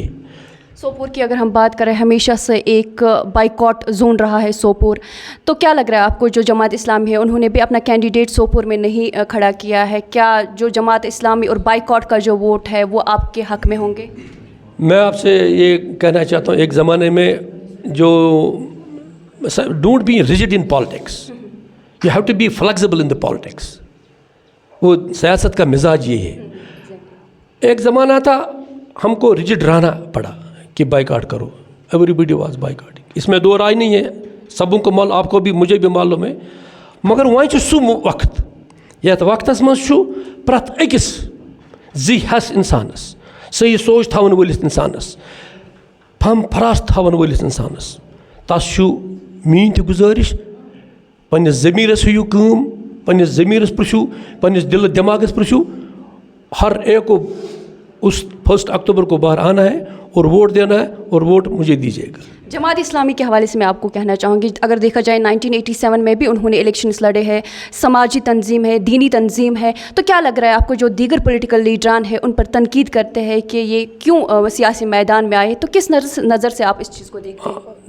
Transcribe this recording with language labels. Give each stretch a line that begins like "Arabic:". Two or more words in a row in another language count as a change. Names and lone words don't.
Urdu: سوپور کی اگر ہم بات کریں, ہمیشہ سے ایک
English: boycott zone
Urdu: رہا ہے سوپور, تو کیا لگ رہا ہے آپ کو جو جماعت اسلامی ہے انہوں نے بھی اپنا کینڈیڈیٹ سوپور میں نہیں کھڑا کیا ہے, کیا جو جماعت اسلامی اور بائیکاٹ کا جو ووٹ ہے وہ آپ کے حق میں ہوں گے؟ میں آپ سے یہ کہنا چاہتا ہوں, ایک زمانے میں جو
English: don't be rigid in politics, you have to be flexible in the politics.
Urdu: وہ سیاست کا مزاج یہ ہے. ایک زمانہ تھا ہم کو ریجڈ رہنا پڑا کہ بائیکاٹ کرو,
English: everybody was boycotting.
Urdu: اس میں دو رائے نہیں ہے, سبوں کو معلوم, آپ کو بھی مجھے بھی معلوم ہے.
Kashmiri: مگر وہیں سو وقت یتھ وقتس مز پرٛٮ۪تھ أکِس زی ہس انسانس, صحیح سوچ تھاون وٲلِس انسانس, پھم فراست تھاون وٲلِس انسانس, تس چھُ میٛٲنۍ تہِ گُزٲرِش, پنٛنِس ضمیٖرس ہیٚیِو کٲم, پنٛنِس ضمیٖرس پرٛژھِو, پنٛنِس دِلہٕ دٮ۪ماغس پرٛژھِو.
Urdu: ہر ایک کو اس 1 اکتوبر کو باہر آنا ہے اور ووٹ دینا ہے, اور ووٹ مجھے دیجیے گا. جماعت اسلامی کے حوالے سے میں آپ کو کہنا چاہوں گی, اگر دیکھا جائے 1987 میں بھی انہوں نے الیکشنز لڑے ہیں, سماجی تنظیم ہے, دینی تنظیم ہے, تو کیا لگ رہا ہے آپ کو جو دیگر پولیٹیکل لیڈران ہیں ان پر تنقید کرتے ہیں کہ یہ کیوں سیاسی میدان میں آئے, تو کس نظر سے آپ اس چیز کو دیکھتے ہیں؟